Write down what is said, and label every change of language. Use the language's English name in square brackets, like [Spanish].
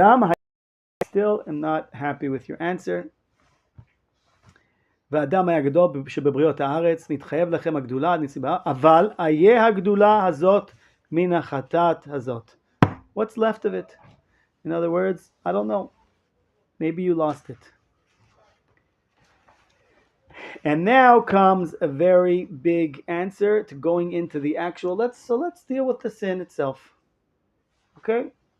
[English] I still am not happy with your answer. [Hebrew] והאדם היה גדול שבבריות הארץ, נתחייב לכם הגדולה, אבל איה הגדולה הזאת מן החטאת הזאת. [English] What's left of it? In other words, I don't know. Maybe you lost it. And now comes a very big answer to going into the actual. Let's deal with the sin itself. Okay?